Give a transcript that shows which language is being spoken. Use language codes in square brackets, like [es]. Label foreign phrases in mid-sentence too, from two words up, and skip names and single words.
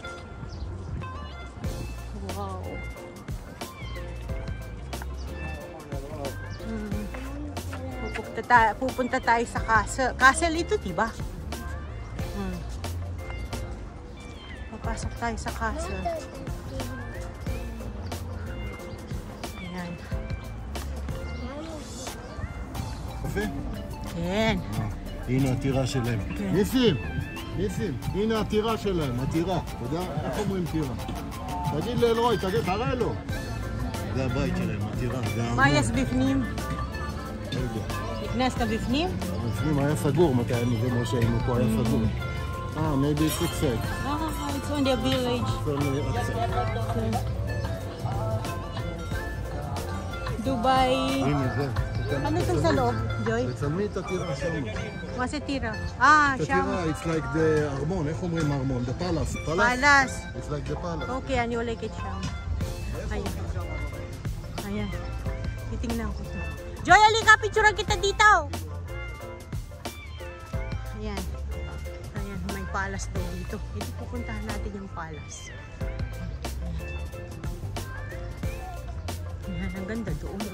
[tl] Wow. Pupunta tayo sa castle. Castle ito, diba? Papasok tayo sa castle. Ayan. [he] יפה? כן. הנה הטירה שלהם. ניסים, הנה הטירה שלהם, הטירה. אתה יודע? איך אומרים טירה? תגיד לאלרוי, תראה לו. זה הבית שלהם, הטירה. מה יש בפנים? לא יודע. נכנסת בפנים? בפנים היה סגור, מתי זה מה שהיינו פה, היה סגור. [en] maybe it's outside. It's on the village. It's only outside. Dubai. [he] הנה זה. [tl] Ano itong sa loob, Joy? [he] תצלמי את הטירה שם. מה זה טירה? את שם. הטירה, [en] it's like the [he] ארמון, איך אומרים ארמון? [en] The palace. Palace. It's like the palace. [he] Okay, אני הולכת שם. [tl] Ayan. Ayan. Titingnan ko ito. Joy, halika, picturean kita dito. Ayan. Ayan, may palace daw dito. Ito, pupuntahan natin yung palace. Ayan, ang ganda doon.